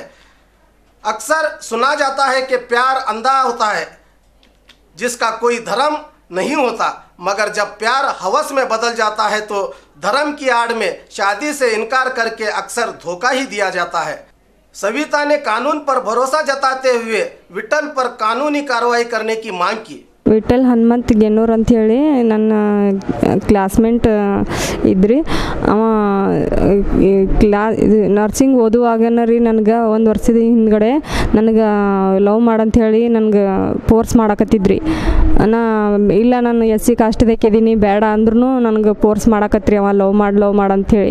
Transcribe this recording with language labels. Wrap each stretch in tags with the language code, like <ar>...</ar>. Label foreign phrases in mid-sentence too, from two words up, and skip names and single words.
<hi>अक्सर सुना जाता है कि प्यार अंधा होता है जिसका कोई धर्म नहीं होता, मगर जब प्यार हवस में बदल जाता है तो धर्म की आड़ में शादी से इनकार करके अक्सर धोखा ही दिया जाता है। सविता ने कानून पर भरोसा जताते हुए विट्ठल पर कानूनी कार्रवाई करने की मांग की।</hi> <kn>ವಿಠಲ್ ಹನುಮಂತ್ ಗೆನ್ನೂರ್ ಅಂಥೇಳಿ ನನ್ನ ಕ್ಲಾಸ್ಮೇಟ್ ಇದ್ರಿ. ಅವ ನರ್ಸಿಂಗ್ ಓದುವಾಗನ ರೀ ನನಗೆ ಒಂದು ವರ್ಷದ ಹಿಂದ್ಗಡೆ ನನಗೆ ಲವ್ ಮಾಡಂಥೇಳಿ ನನಗೆ ಫೋರ್ಸ್ ಮಾಡಕತ್ತಿದ್ರಿ. ಇಲ್ಲ ನಾನು SC ಕಾಸ್ಟ್ದಕ್ಕಿದ್ದೀನಿ ಬೇಡ ಅಂದ್ರೂ ನನಗೆ ಫೋರ್ಸ್ ಮಾಡಕತ್ರಿ ಅವ ಲವ್ ಮಾಡಂಥೇಳಿ.</kn>